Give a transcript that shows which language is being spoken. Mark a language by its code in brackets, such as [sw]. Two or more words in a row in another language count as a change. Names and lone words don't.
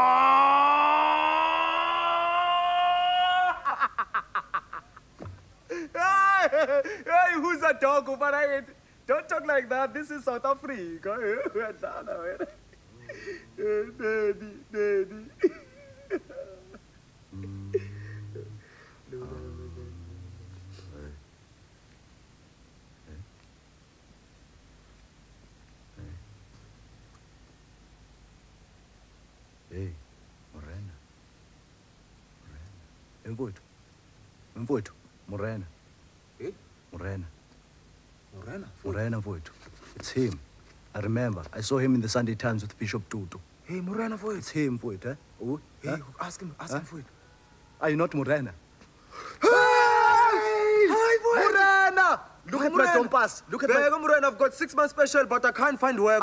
[en] Hey, who's a dog over there? Don't talk like that. This is South Africa. Daddy. Hey, Morena. Mfowethu, Morena. Hey? Morena. Morena? Mfowethu. It's him. I remember. I saw him in the Sunday Times with Bishop Tutu. Hey, Morena for It's him, Mfowethu, eh? Oh, Hey, huh? ask him for it. Are you not Morena? Hi, Morena! Look at my compass. Look at my... Morena, I've got 6 months special, but I can't find work,